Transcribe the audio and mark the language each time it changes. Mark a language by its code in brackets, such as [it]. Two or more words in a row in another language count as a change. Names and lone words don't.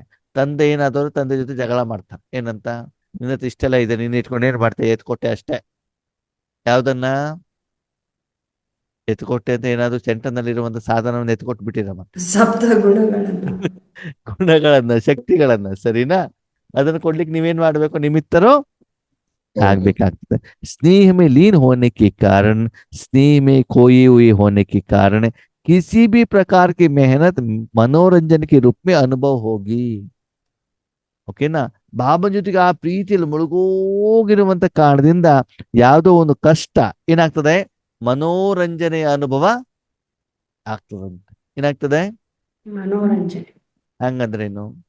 [kn] ತಂದೆ ಏನಾದ್ರು ತಂದೆ ಜೊತೆ ಜಗಳ ಮಾಡ್ತಾರೆ, ಏನಂತ, ನಿನ್ನ ಹತ್ರ ಇಷ್ಟೆಲ್ಲ ಇದೆ, ನೀನ್ ಇಟ್ಕೊಂಡು ಏನ್ ಮಾಡ್ತೇವೆ, ಎತ್ಕೊಟ್ಟೆ ಅಷ್ಟೇ. ಯಾವ್ದನ್ನ ಎತ್ಕೊಟ್ಟೆ ಅಂತ ಏನಾದ್ರು ಸೆಂಟರ್ನಲ್ಲಿರುವಂತ ಸಾಧನವನ್ನು ಎತ್ಕೊಟ್ಟು ಬಿಟ್ಟಿರ, ಮತ್ತೆ ಸಪ್ತ ಗುಣಗಳನ್ನ ಶಕ್ತಿಗಳನ್ನ, ಸರಿನಾ? ಅದನ್ನ ಕೊಡ್ಲಿಕ್ಕೆ ನೀವೇನ್ ಮಾಡ್ಬೇಕು, ನಿಮಿತ್ತರು ಆಗ್ಬೇಕಾಗ್ತದೆ. [hi] स्नेह में लीन होने के कारण, स्नेह में खोए हुए होने के कारण किसी भी प्रकार की मेहनत मनोरंजन के रूप में अनुभव होगी. [kn] ಓಕೆನಾ? ಬಾಬನ ಜೊತೆಗೆ ಆ ಪ್ರೀತಿಯಲ್ಲಿ ಮುಳುಗೋಗಿರುವಂತ ಕಾರಣದಿಂದ ಯಾವುದೋ ಒಂದು ಕಷ್ಟ ಏನಾಗ್ತದೆ, ಮನೋರಂಜನೆಯ ಅನುಭವ ಆಗ್ತದಂತೆ. ಏನಾಗ್ತದೆ, ಮನೋರಂಜನೆ. ಹಂಗಂದ್ರೇನು?